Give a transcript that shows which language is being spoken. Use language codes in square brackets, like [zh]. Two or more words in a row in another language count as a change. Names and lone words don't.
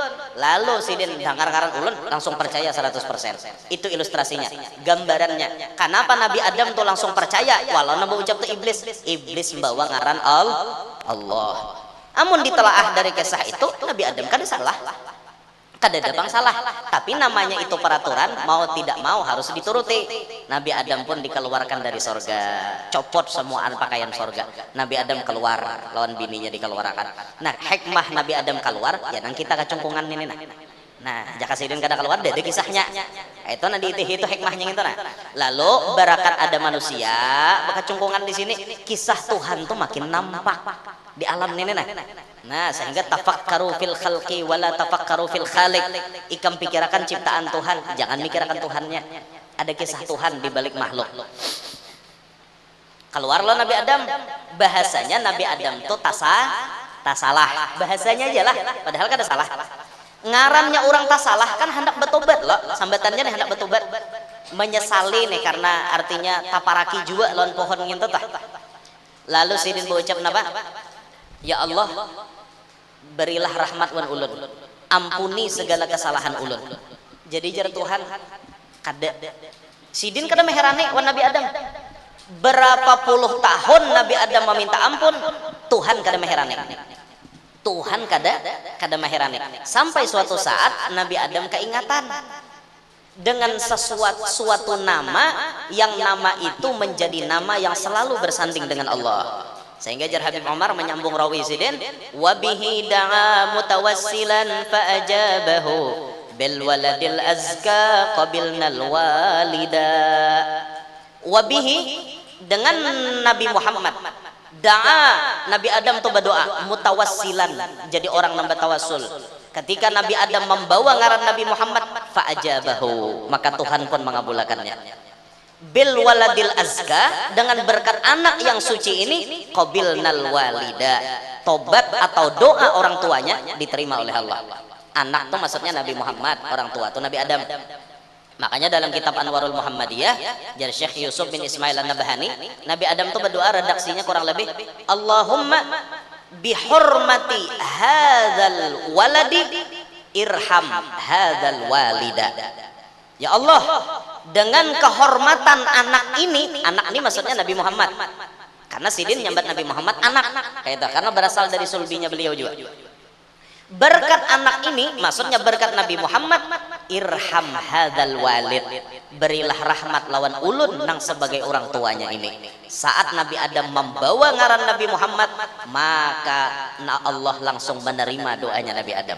[bjn] Lalu sidin dengar ngaran ulun langsung percaya 100%. Itu ilustrasinya, gambarannya. Kenapa Nabi Adam tuh langsung percaya walau nambah ucap tuh iblis membawa ngaran Allah. Amun ditelaah dari kisah itu Nabi Adam kada salah, kada ada bang salah. [id] Tapi namanya itu peraturan, mau tidak mau harus dituruti. Nabi Adam pun dikeluarkan dari sorga, copot semua pakaian sorga. [bjn] Nabi Adam keluar, lawan bininya dikeluarkan. Nah hikmah Nabi Adam keluar, ya nang kita kecungkungan ini nah jaka sidin kada keluar deh kisahnya. Itu nanti itu hikmahnya itu nah. Lalu barakat ada manusia, bekecungkungan di sini, kisah Tuhan tuh makin nampak di alam ini Nah, sehingga [ar] تفكروا في الخلق ولا تفكروا في الخالق. [bjn] Ikam pikirkan ciptaan Tuhan, jangan mikirkan Tuhannya. [id] Ada kisah Tuhan di balik makhluk. [bjn] Keluarlah Nabi Adam, bahasanya Nabi Adam itu tasalah. Bahasanya aja lah, padahal kan ada salah. Ngarannya orang tasalah kan hendak bertobat loh. Sambatannya nih hendak bertobat. Menyesali nih karena artinya taparaki juga lawan pohon ngintet tah. Lalu sidin berucap napa? Ya Allah, berilah rahmat wan ulun, ampuni segala kesalahan ulun. Jadi jar Tuhan kada sidin kada meherane wan Nabi Adam. Berapa puluh tahun Nabi Adam meminta ampun, Tuhan kada meherane. Tuhan kada meherane. [id] Sampai suatu saat Nabi Adam keingatan dengan suatu nama yang nama itu menjadi nama yang selalu bersanding dengan Allah. [bjn] Sehingga jar Habib Umar menyambung rawi sidin, [ar] وبه دعا متوسلا فأجابه بالولد الأزكى قبل الوالد. وبه, [id] dengan Nabi Muhammad, da'a Nabi Adam itu berdoa mutawassilan, jadi orang nambah tawassul. [bjn] Ketika Nabi Adam membawa ngaran Nabi Muhammad, [ar] فأجابه, [id] maka Tuhan pun mengabulkannya. [ar] بالولد الأزكى, [id] dengan berkat anak yang suci ini, [ar] قبل الوالد, [id] tobat atau doa orang tuanya diterima oleh Allah. Anak itu maksudnya Nabi Muhammad, orang tua itu Nabi Adam. Makanya dalam kitab Anwarul Muhammadiyah dari Syekh Yusuf bin Ismail An-Nabhani, Nabi Adam itu berdoa, redaksinya kurang lebih, [ar] اللهم بحرمة هذا الولد ارحم هذا الوالد. [id] Ya Allah, dengan kehormatan anak ini maksudnya Nabi Muhammad. [bjn] Karena sidin nyambat Nabi Muhammad anak, kayak itu, karena berasal dari sulbinya beliau juga. [id] Berkat anak ini maksudnya berkat Nabi Muhammad, [ar] ارحم هذا الوالد, [id] berilah rahmat lawan ulun nang sebagai orang tuanya ini. [bjn] Saat Nabi Adam membawa ngaran Nabi Muhammad, maka Allah langsung menerima doanya Nabi Adam.